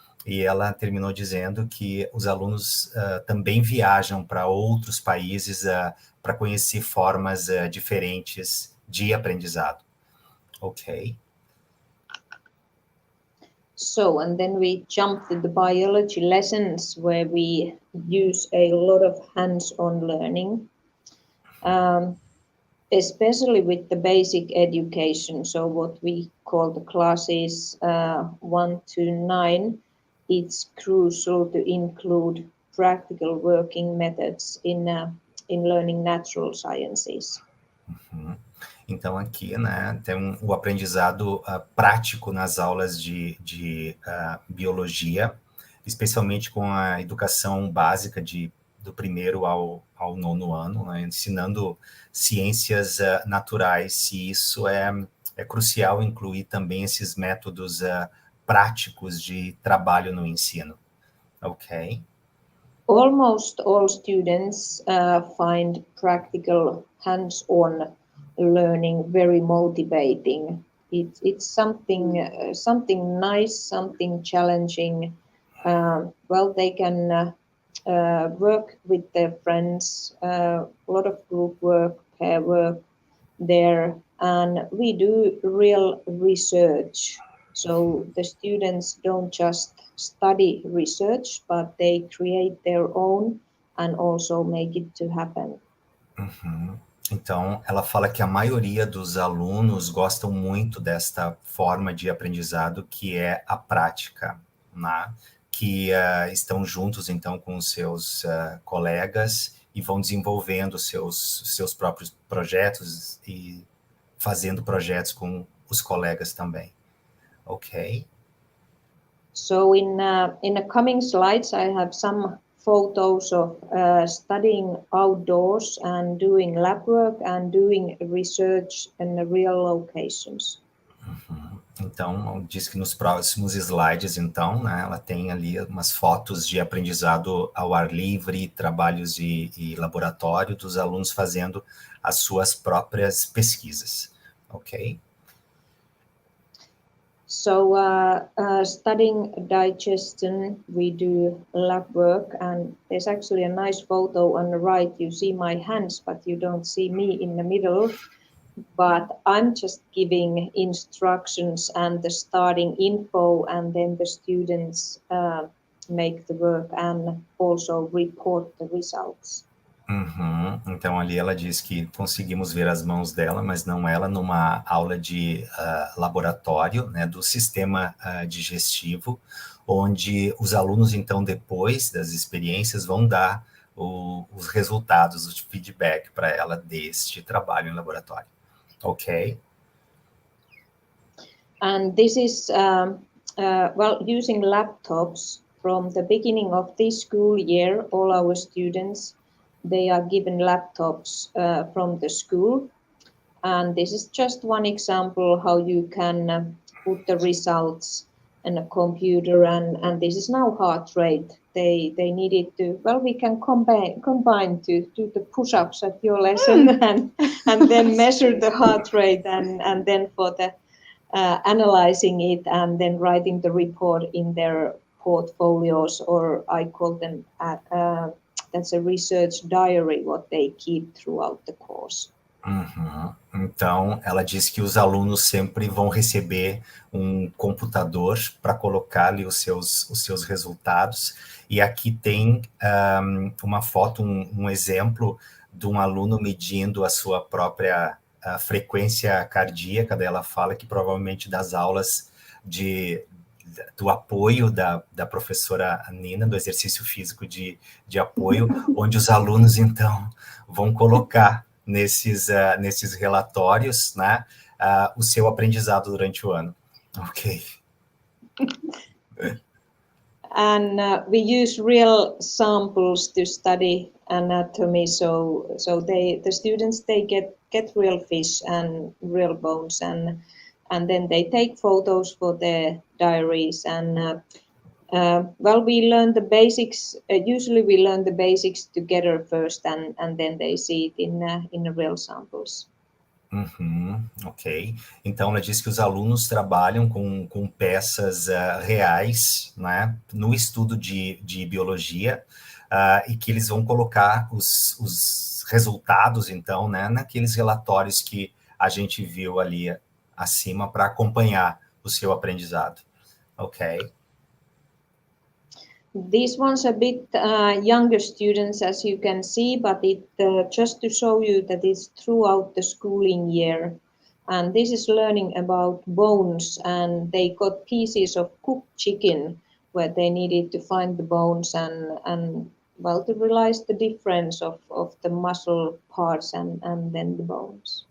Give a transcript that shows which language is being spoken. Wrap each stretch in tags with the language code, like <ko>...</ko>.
<pt>E ela terminou dizendo que os alunos também viajam para outros países para conhecer formas diferentes de aprendizado. Ok.</pt> <en>So, and then we jump to the biology lessons where we use a lot of hands-on learning, especially with the basic education. So what we call the classes 1 to 9, it's crucial to include practical working methods in learning natural sciences. Uhum.</en> <pt>Então, aqui, né, tem o aprendizado prático nas aulas de biologia, especialmente com a educação básica do primeiro ao 9º ano, né, ensinando ciências naturais, e isso é crucial incluir também esses métodos práticos de trabalho no ensino. Ok?</pt> <en>Almost all students find practical hands-on learning very motivating. It's something nice, something challenging. Well, they can work with their friends, a lot of group work, pair work there, and we do real research. So the students don't just study research, but they create their own and also make it to happen. Uhum.</en> <pt>Então, ela fala que a maioria dos alunos gostam muito desta forma de aprendizado, que é a prática, né? Que estão juntos, então, com os seus colegas e vão desenvolvendo seus próprios projetos e fazendo projetos com os colegas também. Ok?</pt> <en>So in the coming slides, I have some photos of studying outdoors and doing lab work and doing research in the real locations. Uhum.</en> <pt>Então, diz que nos próximos slides, então, né, ela tem ali umas fotos de aprendizado ao ar livre, trabalhos e laboratório dos alunos fazendo as suas próprias pesquisas. Ok?</pt> <en>So studying digestion, we do lab work, and there's actually a nice photo on the right. You see my hands, but you don't see me in the middle. but I'm just giving instructions and the starting info, and then the students make the work and also report the results. Uhum.</en> <pt>Então, ali ela diz que conseguimos ver as mãos dela, mas não ela, numa aula de laboratório, né, do sistema digestivo, onde os alunos, então, depois das experiências, vão dar os resultados, o feedback para ela deste trabalho em laboratório. Ok?</pt> <en>And this is, well, using laptops from the beginning of this school year, all our students, they are given laptops from the school. And this is just one example how you can put the results in a computer, and this is now heart rate. They needed to, well, we can combine to do the push-ups at your lesson and then measure the heart rate, and then for the analyzing it and then writing the report in their portfolios, or I call them, that's a research diary, what they keep throughout the course. Uhum.</en> <pt>Então, ela diz que os alunos sempre vão receber um computador para colocar ali os seus resultados. E aqui tem uma foto, um exemplo de um aluno medindo a sua própria frequência cardíaca. Daí ela fala que provavelmente das aulas do apoio da professora Nina, do exercício físico de apoio, onde os alunos, então, vão colocar nesses relatórios, né, o seu aprendizado durante o ano. Ok.</pt> <en>And we use real samples to study anatomy, so the students, they get real fish and real bones, and then they take photos for their diaries, and well, we learn the basics. Usually we learn the basics together first, and then they see it in the real samples. Uhum, ok.</en> <pt>Então, ela diz que os alunos trabalham com peças reais, né, no estudo de biologia, e que eles vão colocar os resultados, então, né, naqueles relatórios que a gente viu ali acima para acompanhar o seu aprendizado. Ok.</pt> <en>These ones a bit younger students, as you can see, but it just to show you that it's throughout the schooling year. And this is learning about bones, and they got pieces of cooked chicken where they needed to find the bones and well, to realize the difference of the muscle parts and then the bones.</en>